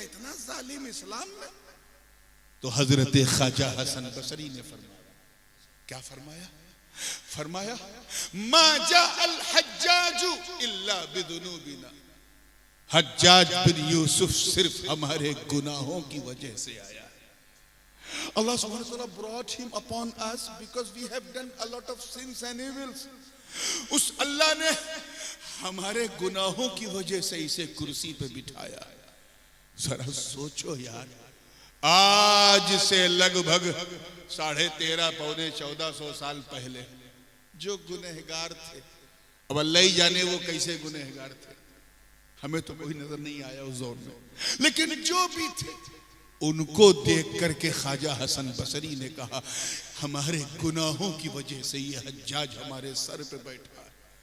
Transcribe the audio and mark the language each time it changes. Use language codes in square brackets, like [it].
[hi] इतना जालिम इस्लाम में। तो हजरत ख्वाजा हसन बसरी ने फरमाया, क्या फरमाया? फरमाया, [ar] मा जाअल हज्जाजु इल्ला बिदुनूबिना, [hi] हज्जाज बिन यूसुफ सिर्फ हमारे गुनाहों की वजह से आया। [en] Allah subhanahu wa ta'ala brought him upon us because we have done a lot of sins and evils. [hi] उस अल्लाह ने हमारे गुनाहों की वजह से इसे कुर्सी पे बिठाया। जरा सोचो यार, आज से लगभग 1350-1400 साल पहले जो गुनहगार थे, अब अल्लाह ही जाने वो कैसे गुनहगार थे, हमें तो कोई नजर नहीं आया उस दौर में, लेकिन जो भी थे उनको देख करके ख्वाजा हसन बसरी ने कहा, हमारे गुनाहों की वजह से ये हज्जाज हमारे सर पे बैठा है।